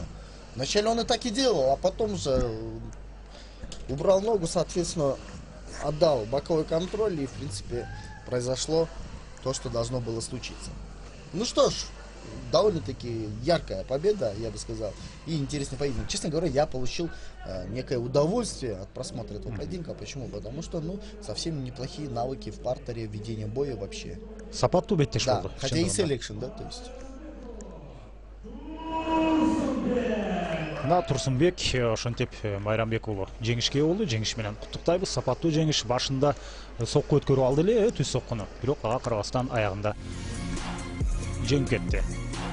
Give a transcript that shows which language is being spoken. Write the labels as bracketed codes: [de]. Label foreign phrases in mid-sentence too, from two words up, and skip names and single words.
[ru] Вначале он и так и делал, а потом же убрал ногу, соответственно, отдал боковой контроль, и, в принципе, произошло то, что должно было случиться. Ну что ж, довольно-таки яркая победа, я бы сказал, и интересный поединок. Честно говоря, я получил некое удовольствие от просмотра этого поединка. Почему? Потому что, ну, совсем неплохие навыки в партере, ведения боя вообще. [ky] Сапаттуу беттеш [ru] Да, [ky] болду. [ru] хотя и селекшн, да, то есть. [ky] Мына Турсунбек ошентип Майрамбек уулу жеңишке болду. Жеңиш менен куттуктайбыз. Сапаттуу жеңиш. Башында сокку өткөрүп алды эле түз соккуну. Бирок ага карабастан аягында жеңип кетти.